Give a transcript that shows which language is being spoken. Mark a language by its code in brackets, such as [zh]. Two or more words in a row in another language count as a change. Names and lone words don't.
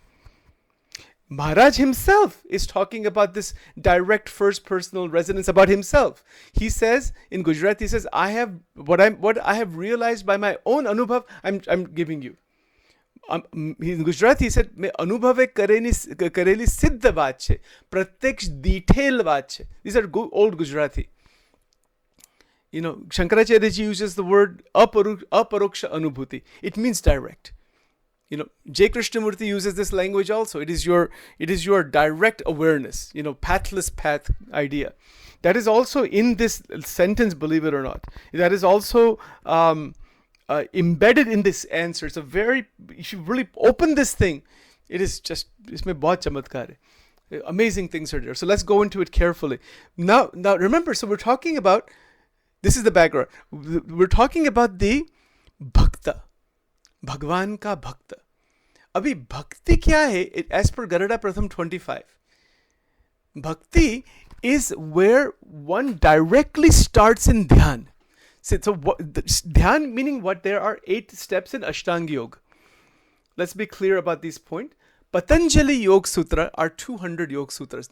[en] Maharaj himself is talking about this direct first personal resonance about himself. He says in Gujarati, he says, I have what I have realized by my own anubhav, I'm giving you. In Gujarati he said, [gu] "મેં અનુભવે કરેલી સિદ્ધ બાત છે, પ્રત્યક્ષ detail બાત છે." [en] These are old Gujarati. Shankaracharya ji uses the word [sa] अपरोक्ष अनुभूति. [en] It means direct. J. Krishnamurti uses this language also. It is your direct awareness, pathless path idea. That is also in this sentence, believe it or not. That is also embedded in this answer. It's if you really open this thing, it is just, [hi] इसमें बहुत चमत्कार है. [en] Amazing things are there. So let's go into it carefully. Now remember, so we're talking about, this is the background. We're talking about the bhakta. [hi] भगवान का भक्त. अभी भक्ति क्या है? [en] As per Garada Pratham 25, bhakti is where one directly starts in dhyan. So dhyan meaning what? There are 8 steps in Ashtanga Yoga. Let's be clear about this point. Patanjali Yoga Sutra are 200 Yoga Sutras.